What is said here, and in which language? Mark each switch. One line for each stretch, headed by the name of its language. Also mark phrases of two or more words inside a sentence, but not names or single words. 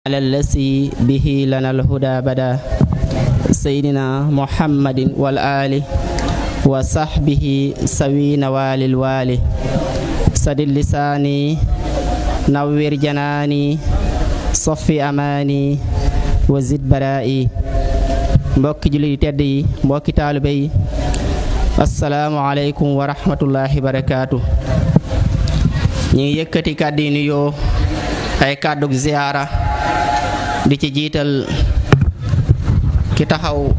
Arabic: على الذي به لنا الهدى بدا سيدنا محمد والآل وصحبه سوي نوال الوالي سدد لساني نوّر جناني صفي أماني وزد برائي
Wolof: mbokki jullit tedd yi mbokki taalibe yi
Arabic: السلام عليكم ورحمة الله بركاته
Wolof: ñu ngi yëkkati kàddu yi nuyoo ay kàddug ziyaara di ci jiital ki taxaw